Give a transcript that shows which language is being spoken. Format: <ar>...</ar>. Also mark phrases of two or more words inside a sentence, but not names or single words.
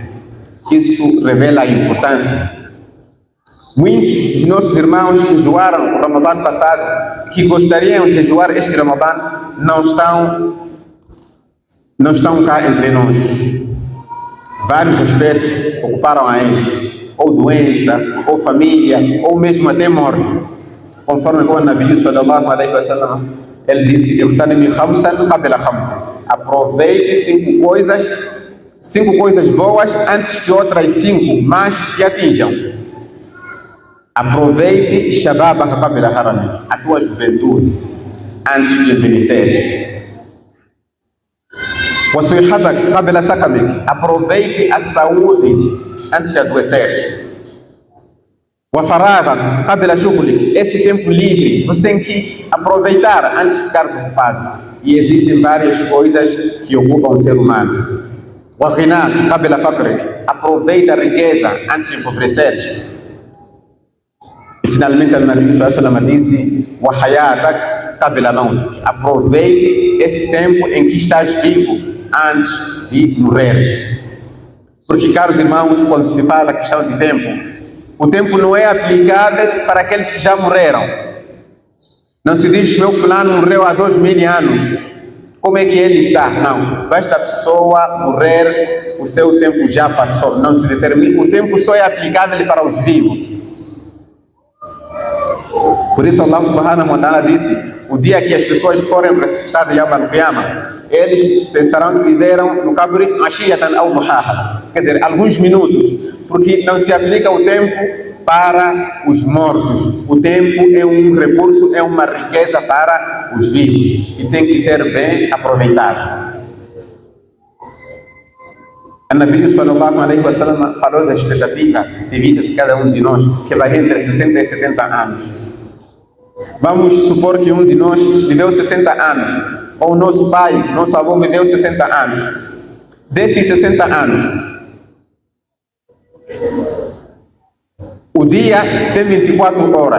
<pt>Isso revela a importância. Muitos dos nossos irmãos que jejuaram o Ramadã passado, que gostariam de jejuar este Ramadã, não estão cá entre nós. Vários aspectos ocuparam a eles, ou doença, ou família, ou mesmo até morte. Conforme o Nabi</pt> <ar>صلى الله عليه وسلم,</ar> <pt>ele disse: aproveite 5 coisas boas antes que outras 5 más te atinjam.</pt> <ar>Aproveite شبابك قبل هرمك,</ar> <pt>a tua juventude, antes de envelheceres.</pt> <ar>وصحتك قبل سقمك,</ar> <pt>aproveite a saúde antes de adoeceres.</pt> <ar>وفراغك قبل شغلك,</ar> <pt>esse tempo livre você tem que aproveitar antes de ficar ocupado. E existem várias coisas que ocupam o ser humano.</pt> <ar>وغناك قبل فقرك,</ar> <pt>aproveita a riqueza antes de empobreceres. E finalmente o Nabi</pt> <ar>صلى الله عليه وسلم</ar> <pt>disse:</pt> <ar>وحياتك قبل موتك,</ar> <pt>aproveite esse tempo em que estás vivo antes de morreres. Porque, caros irmãos, quando se fala questão de tempo, o tempo não é aplicável para aqueles que já morreram. Não se diz: meu fulano morreu há 2000 anos, como é que ele está? Não, basta a pessoa morrer, o seu tempo já passou. Não se determina, o tempo só é aplicável para os vivos. Por isso Allah</pt> <ar>سبحانه وتعالى</ar> <pt>disse: o dia que as pessoas forem ressuscitadas</pt> <ar>يوم القيامة,</ar> <pt>eles pensarão que viveram no</pt> <ar>قبري عشية أو ضحاها,</ar> <pt>quer dizer, alguns minutos, porque não se aplica o tempo para os mortos. O tempo é um recurso, é uma riqueza para os vivos e tem que ser bem aproveitado. O Nabi</pt> <ar>صلى الله عليه وسلم</ar> <pt>falou da expectativa de vida de cada um de nós, que vai entre 60 e 70 anos. Vamos supor que um de nós viveu 60 anos, ou nosso pai, nosso avô viveu 60 anos. Desses 60 anos, o dia tem 24 horas.</pt>